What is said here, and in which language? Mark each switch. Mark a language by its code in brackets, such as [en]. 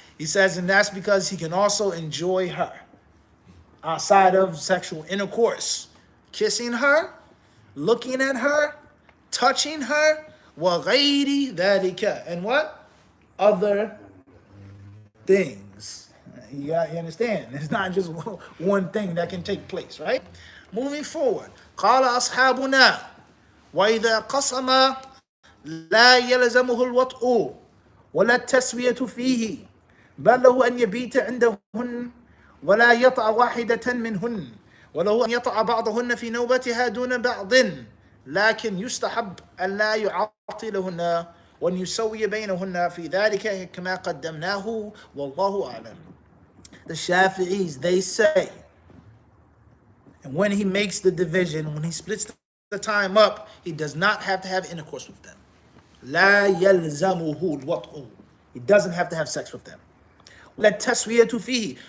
[en] He says, and that's because he can also enjoy her outside of sexual intercourse. Kissing her, looking at her, touching her, [ar] وَغَيْرِ ذَلِكَ. [en] And what? Other things. You understand? It's not just one thing that can take place, right? Moving forward. [ar] قال أصحابنا وإذا قسم لا يلزمه الوطء ولا التسوية فيه بل له أن يبيت عندهن ولا يطع واحدة منهن وله أن يطع بعضهن في نوبتها دون بعض لكن يستحب أن لا يعطلهن وأن يسوي بينهن في ذلك كما قدمناه والله أعلم. [en] The Shafi'is, they say, and when he makes the division, when he splits the time up, he does not have to have intercourse with them. [ar] لا يلزمه الوطء. [en] He doesn't have to have sex with them. [ar] ولا التسوية فيه.